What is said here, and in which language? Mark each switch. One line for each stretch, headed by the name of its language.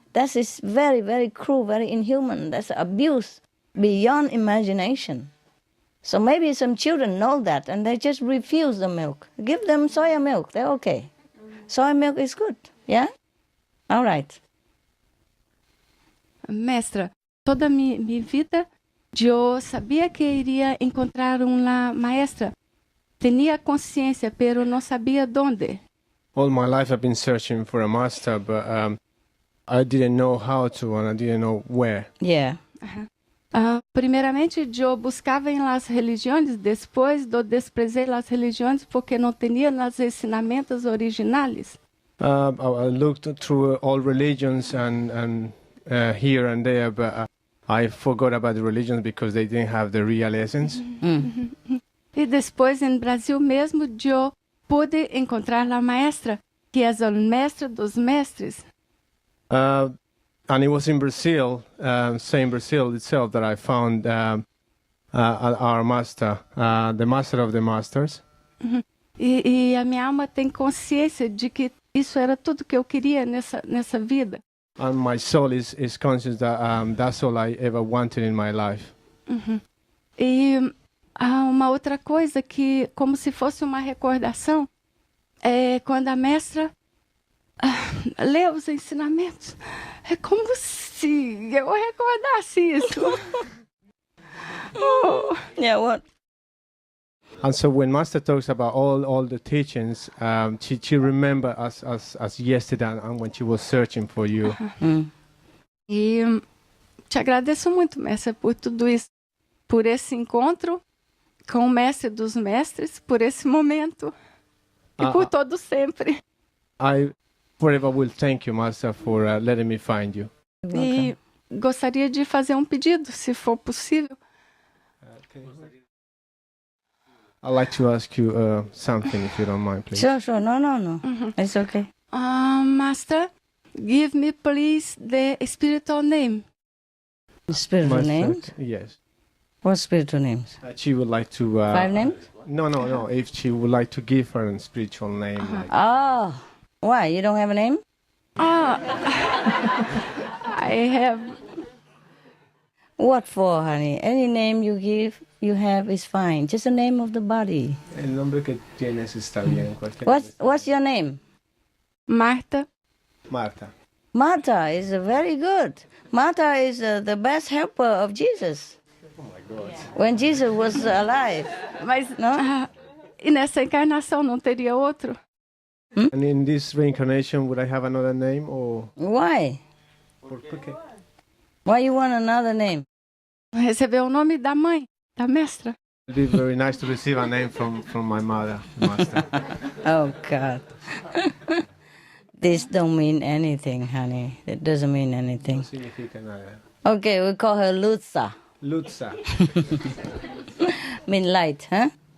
English: That is very, very cruel, very inhuman. That's abuse beyond imagination. So maybe some children know that and they just refuse the milk. Give them soya milk, they're okay. Soy milk is good, yeah? All right.
Portuguese: Mestra, toda minha vida, eu sabia que iria encontrar uma maestra. Tinha consciência,
Spanish: pero
Portuguese: não sabia onde.
English: All my life I've been searching for a master, but I didn't know how to and I didn't know where. Yeah.
Portuguese: Primeiramente, eu buscava em las religiões, depois eu desprezei las religiões porque não tinha os ensinamentos originais.
English: I looked through all religions and here and there, but I forgot about the religions because they didn't have the real essence.
Portuguese: E depois, em Brasil mesmo, eu pude encontrar a maestra, que é o mestre dos mestres.
English: And it was in Brazil, same Brazil itself, that I found our master, the master of the masters.
Portuguese: E a minha alma tem consciência de que isso era tudo que eu queria nessa vida.
English: And my soul is conscious that that's all I ever wanted in my life.
Portuguese: E uma outra coisa que, como se fosse uma recordação, é quando a mestra lê os ensinamentos. É como se eu recordasse isso. Oh.
English: Yeah, what? And so when Master talks about all the teachings, she remember as yesterday and when she was searching for you.
Portuguese: E te agradeço muito, mestre, por tudo isso, por esse encontro com o mestre dos mestres, por esse momento e por todo sempre.
English: I forever will thank you, Master, for letting me find you.
Portuguese: E gostaria de fazer um pedido, se for possível.
English: I'd like to ask you something, if you don't mind, please. Sure. No. It's okay. Master, give me, please, the spiritual name. Spiritual Master, names? Yes. What spiritual names? She would like to... 5 names? No. If she would like to give her a spiritual name. Like... Oh, why? You don't have a name? I have... What for, honey? Any name you have is fine. Just the name of the body.
Spanish: El nombre que tienes está bien.
English: What's your name? Marta. Marta. Martha is very good. Martha is the best helper of Jesus. Oh my God. When Jesus was alive.
Portuguese: Mas
English: No?
Portuguese: E nessa encarnação não teria outro?
English: And in this reincarnation, would I have another name or? Why? Okay. Why you want another name?
Portuguese: Receber o nome da mãe, da mestra.
English: It'd be very nice to receive a name from my mother, Master. Oh, God. This don't mean anything, honey. It doesn't mean anything.
Spanish: No significa nada.
English: Okay, we call her Lutza. Lutza. Mean light, huh?